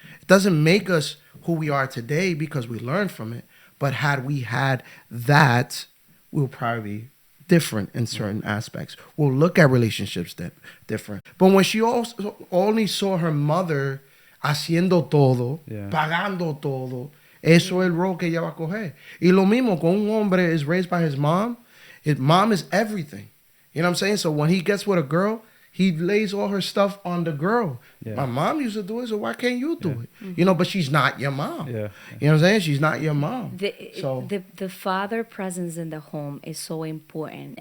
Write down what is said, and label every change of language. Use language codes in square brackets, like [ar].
[en] It doesn't make us who we are today because we learned from it. But had we had that, we'll probably be different in certain aspects. We'll look at relationships different. But when she also only saw her mother haciendo todo, Yeah. [es] pagando todo, eso es el role que ella va a coger. [en] Y lo mismo con un hombre is raised by his mom. His mom is everything. You know what I'm saying? So when he gets with a girl, he lays all her stuff on the girl. Yeah. My mom used to do it, so why can't you do it? But she's not your mom. Yeah. You know what I'm saying? She's not your mom. The father presence in the home is so important.